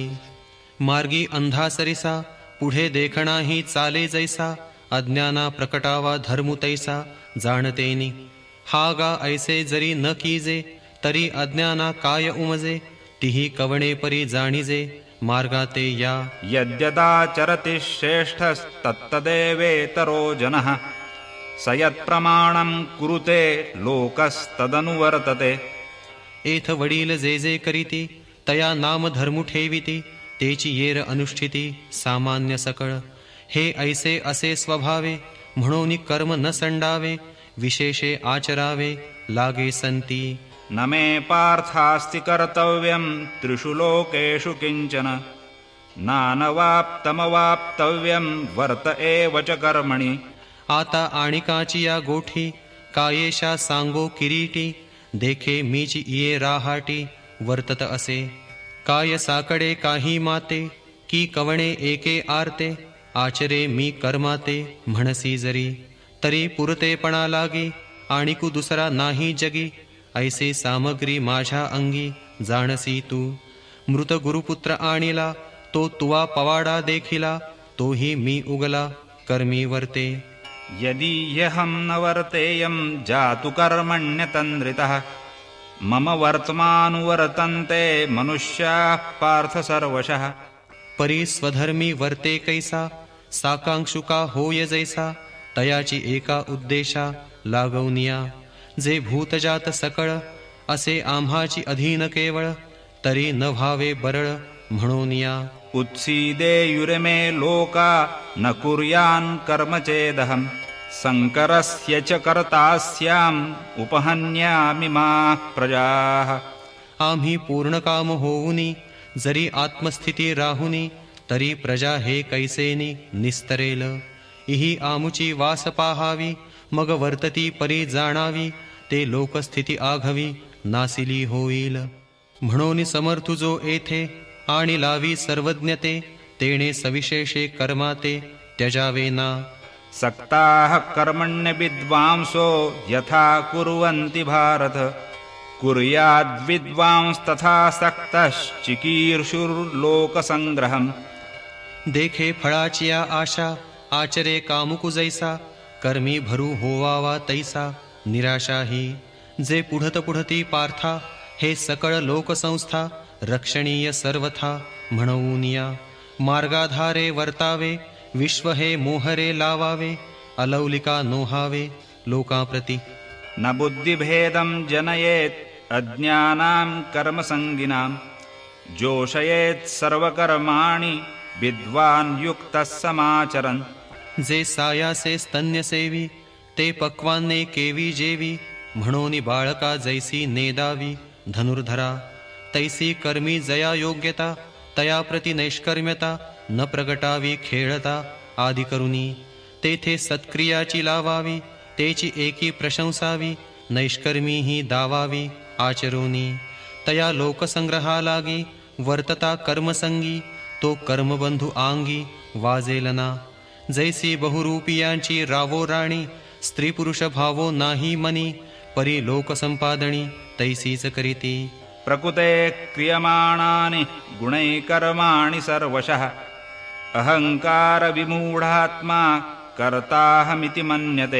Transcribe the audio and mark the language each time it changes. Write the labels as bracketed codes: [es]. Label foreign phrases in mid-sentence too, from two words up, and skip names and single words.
[mr] मार्गी अंधा सरिसा, पुढे देखणाही चाले जैसा, अज्ञाना प्रकटावा धर्मु तैसा जाणतेनी. हा गा ऐसे जरी न कीजे, तरी अज्ञाना काय उमजे, तिही कवणे परी जाणीजे मार्गाते या. [sa] यद्यदाचरति श्रेष्ठस्तत्तदेवेतरो जनः, स यत्प्रमाणं कुरुते लोकस्तदनुवर्तते. [mr] एथ वडील जे जे करीती, तया नाम धर्मु ठेविती, तेची येर अनुष्ठिती सामान्य सकळ. हे ऐसे असे स्वभावे, म्हणून कर्म न संडावे, विशेषे आचरावे लागे संती. [sa] न मे पार्थास्ति कर्तव्यं त्रिषु लोकेषु किंचन, नानवाप्तमवाप्तव्यं वर्त एव च कर्मणि. [mr] आता आणिकाची या गोठी, कायेशा सांगो किरीटी, देखे मीची ये राहाटी वर्तत असे. काय साकडे काही माते, की कवणे एके आरते, आचरे मी कर्माते म्हणसी जरी, तरी पुरतेपणा लागी, आणिकू दुसरा नाही जगी. ऐसे सामग्री माझ्या अंगी जाणसी तू. मृत गुरुपुत्र आणिला, तो तुवा पवाडा देखिला, तोही मी उगला कर्मी वर्ते. [sa] यदि ह्यहं न वर्तेयं जातु कर्मण्यतन्द्रितः, मम वर्तमानुवर्तन्ते मनुष्याः पार्थ सर्वशः. [mr] परी स्वधर्मी वर्ते कैसा, साकांक्षुका होय जैसा, तयाची एका उद्देशा लागवनिया. जे भूतजात सकळ, असे आम्हाची अधीन केवळ, तरी न व्हावे बरळ म्हणूनिया. [sa] उत्सीदेयुर्मे लोका न कुर्यान् कर्म चेदहं, संकरस्य च कर्तास्याम् उपहन्यामि माः प्रजाः. [mr] आम्ही पूर्ण काम होऊनी, जरी आत्मस्थिती राहुनी, तरी प्रजा हे कैसेनी निस्तरेल. इही आमुची वास पाहावी, मग वर्तती परी जाणावी, ते लोकस्थिती आघवी नासिली होईल. म्हणून समर्थू जो येथे, आणि लावी सर्वज्ञते, तेणे सविशेषे कर्माते त्यजावे ना. [sa] सक्ताः कर्मण्य विद्वांसो यथा कुर्वन्ति भारत, कुर्याद्विद्वांस्तथा सक्तश्चिकीर्षुर्लोकसंग्रहम्. [mr] देखे फळाचिया आशा, आचरे कामुकु जैसा, कर्मी भरू होवावा तैसा निराशाही. जे पुढत पुढती पार्था, हे सकळ लोकसंस्था रक्षणीय सर्वथा म्हणूनिया. मार्गाधारे वर्तावे, विश्व हे मोहरे लावावे, अलौलिका नोहावे लोकांप्रती. [sa] न बुद्धिभेदं जनयेत् अज्ञानां कर्मसंगिनां जोषयेत् सर्वकर्माणि विद्वान् युक्तः समाचरन्. [mr] जे सायासे स्तन्य सेवी ते पक्वान्ने केवी जेवी म्हणोनी बाळका जैसी नेदावी धनुर्धरा तैसी कर्मी जया योग्यता तया प्रति नैष्कर्म्यता न प्रगटावी खेळता आदि करुनी तेथे सत्क्रियाची लावावी तेची एकी प्रशंसावी नैष्कर्मी ही दावावी आचरोनी तया लोकसंग्रहा लागी वर्तता कर्मसंगी तो कर्मबंधू आंगी वाजेलना जैसी बहुरूपियांची रावो राणी स्त्री पुरुष भावो नाही मनी परी लोकसंपादणी तैसीच करीती. [sa] प्रकृते क्रियमाणानि गुणैकर्माणि सर्वशः अहंकार विमूढात्मा कर्ताहमिति मन्यते.